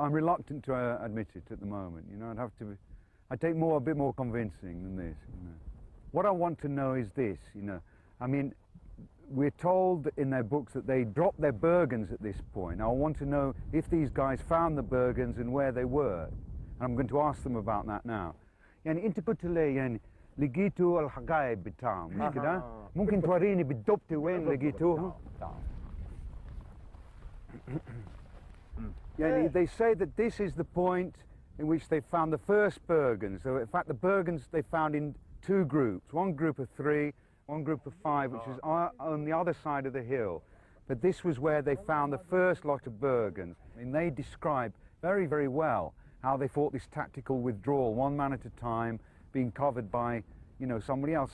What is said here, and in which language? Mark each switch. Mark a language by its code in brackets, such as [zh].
[en] I'm reluctant to admit it at the moment, you know. I'd take a bit more convincing than this, you know. What I want to know is this, you know. I mean, we're told in their books that they dropped their Bergens at this point. I want to know if these guys found the Bergens and where they were. And I'm going to ask them about that now. [ar] يعني انت قلت لي يعني لقيتوا الحقائب بتاعهم مش كده؟ ممكن توريني بالضبط وين لقيتوهم؟ يعني [en] they say that this is the point in which they found the first Bergens. So in fact the Bergens they found in 2 groups, one group of 3, one group of 5, which was on the other side of the hill. But this was where they found the first lot of Bergens. And they describe very, very well how they fought this tactical withdrawal, 1 man at a time, being covered by, you know, somebody else.